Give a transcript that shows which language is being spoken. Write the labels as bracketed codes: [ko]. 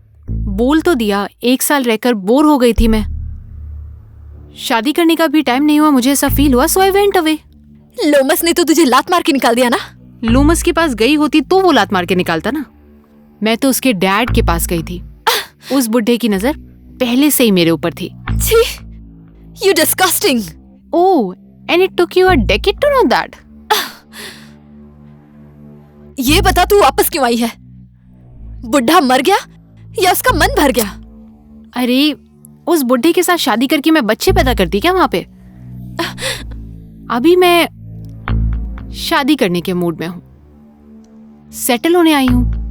[hi] बोल तो दिया, 1 साल रहकर बोर हो गई थी मैं। शादी करने का भी टाइम नहीं हुआ, मुझे ऐसा फील हुआ, [en] So I went away. [hi] लोमस ने तो तुझे लात मार के निकाल दिया ना? लोमस के पास गई होती तो वो लात मार के निकालता ना। मैं तो उसके डैड के पास गई थी। उस बुड्ढे की नजर पहले से ही मेरे ऊपर थी। [en] छी, you disgusting. Oh, and it took you a decade to know that. [hi] ये बता तू वापस क्यों आई है? बुड्ढा मर गया या उसका मन भर गया? अरे उस बुड्ढे के साथ शादी करके मैं बच्चे पैदा करती क्या वहां पे? अभी मैं शादी करने के मूड में हूं, सेटल होने आई हूं।